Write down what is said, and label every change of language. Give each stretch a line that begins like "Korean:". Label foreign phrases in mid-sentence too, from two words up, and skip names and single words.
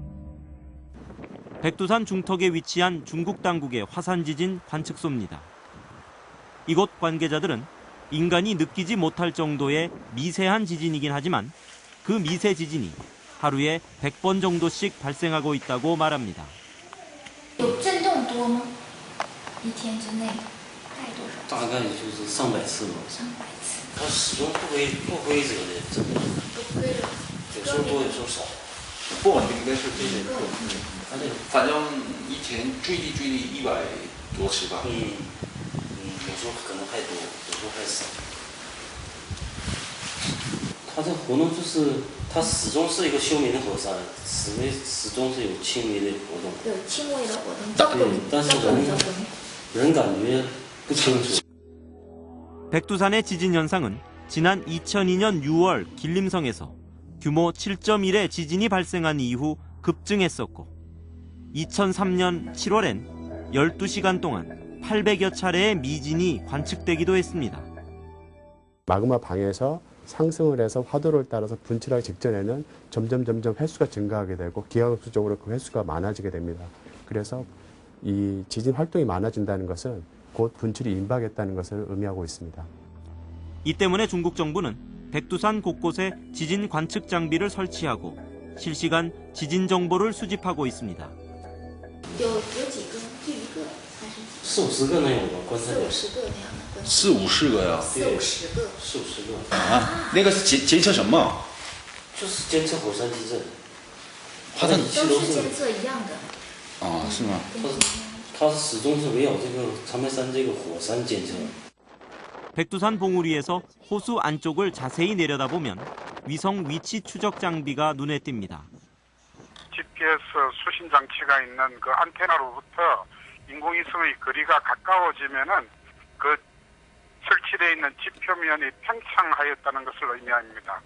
Korean: 백두산 중턱에 위치한 중국 당국의 화산지진 관측소입니다. 이곳 관계자들은 인간이 느끼지 못할 정도의 미세한 지진이긴 하지만 그 미세 지진이 하루에 100번 정도씩 발생하고 있다고 말합니다.
Chinese: 有震动多吗？一天之内大概多少？大概就是上百次吧。上百次。它始终不规则的震动，不规则。有时候多，有时候少。不稳定的是这些。它这个反正一天最低100多次吧。有时候可能还多，有时候还少。它这个活动就是它始终是一个休眠的火山，始终是有轻微的活动。有轻微的活动，对，但是人感觉清楚。
Korean: 백두산의 지진 현상은 지난 2002년 6월 길림성에서 규모 7.1의 지진이 발생한 이후 급증했었고 2003년 7월엔 12시간 동안 800여 차례의 미진이 관측되기도 했습니다. 마그마 방에서 상승을 해서 화도를 따라서 분출하기 직전에는 점점 횟수가 증가하게 되고 기하급수적으로 그 횟수가 많아지게 됩니다. 그래서 이 지진 활동이 많아진다는 것은 곧 분출이 임박했다는 것을 의미하고 있습니다. 이 때문에 중국 정부는 백두산 곳곳에 지진 관측 장비를 설치하고 실시간 지진 정보를 수집하고 있습니다.
Chinese: 有几个？就一个还是 4、50个能有吧？观测点。 40个那样的观测？ 4、50个呀。 40-50个。 4、50个。啊，那个是监测什么？就是监测火山地震。火山仪器都是都是监测一样的。啊，是吗？它是始终是围绕这个长白山这个火山监测。
Korean: 백두산 봉우리에서 호수 안쪽을 자세히 내려다보면 위성 위치 추적 장비가 눈에 띕니다. GPS 수신 장치가 있는 그 안테나로부터 인공위성의 거리가 가까워지면은 그 설치되어 있는 지표면이 팽창하였다는 것을 의미합니다.